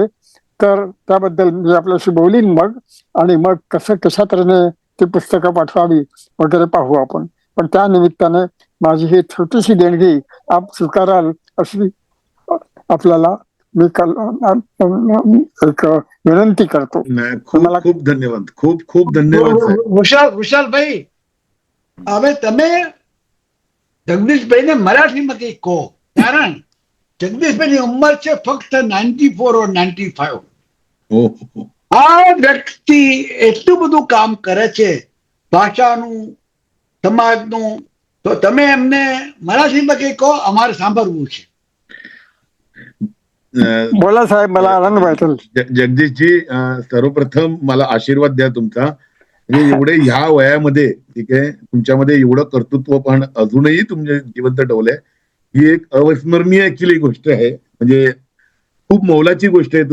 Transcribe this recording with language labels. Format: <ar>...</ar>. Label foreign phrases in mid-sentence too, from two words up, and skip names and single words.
<mr>तर त्याबद्दल मी आपल्याशी बोलीन मग. आणि मग कशा तऱ्हेने ती पुस्तकं पाठवावी वगैरे पाहू आपण. पण त्या निमित्ताने माझी ही छोटीशी देणगी आप स्वीकाराल अशी आपल्याला मी एक विनंती करतो. खूप खूप धन्यवाद. खूप खूप धन्यवाद.</mr> <gu>વિશાલભાઈ, હવે તમે જગદીશભાઈને મરાઠીમાં કંઈક કહો. કારણ જગદીશભાઈની ઉંમર છે ફક્ત 94 or 95. આ વ્યક્તિ એટલું બધું કામ કરે છે ભાષાનું, સમાજનું. તો તમે એમને મરાઠીમાં કંઈક કહો, અમારે સાંભળવું છે.</gu> <mr>बोला साहेब, मला आनंद वाटेल. जगदीशजी, सर्वप्रथम मला आशीर्वाद द्या तुमचा. म्हणजे एवढे ह्या वयामध्ये, ठीक आहे, तुमच्यामध्ये एवढं कर्तृत्व पण अजूनही तुमचे जिवंत ठेवलंय. ही एक अविस्मरणीय ऍक्च्युअली गोष्ट आहे. म्हणजे खूप मौलाची गोष्ट आहे.</mr>